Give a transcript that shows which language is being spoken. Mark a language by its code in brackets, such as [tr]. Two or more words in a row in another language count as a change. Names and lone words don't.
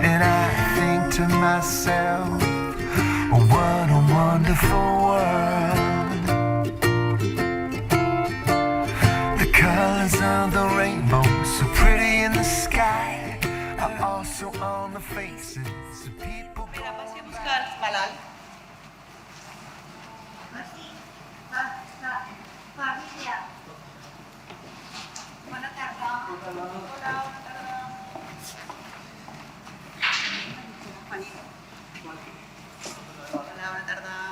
[en] And I think to myself, what a wonderful world. The colors of the rainbow, so pretty in the sky, are also on the faces of people. [ca] Mira, passi a buscar els malalts. Familia. Bona tarda. Hola, bona tarda. Juanito. Hola, bona tarda.